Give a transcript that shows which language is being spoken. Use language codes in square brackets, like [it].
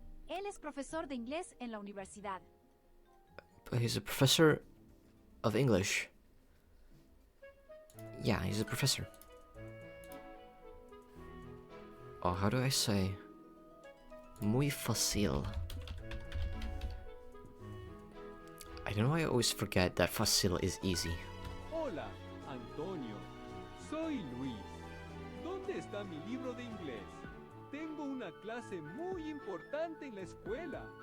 [es] Él es profesor de inglés en la universidad. [en] But he's a professor of English. Yeah, he's a professor. Oh, how do I say? [es] Muy fácil. [en] I don't know why I always forget that fácil is easy. [es] Hola, Antonio. Soy Luis. ¿Dónde está mi libro de inglés? Tengo una clase muy importante en la escuela.